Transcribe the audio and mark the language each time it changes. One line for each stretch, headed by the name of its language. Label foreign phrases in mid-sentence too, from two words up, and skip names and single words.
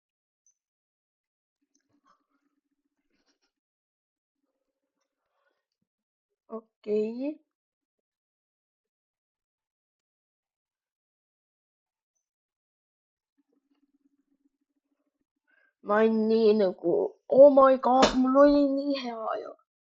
Estonian: okei. ma olin nii nagu,
English: oh my god,
Estonian: mul oli nii hea ju.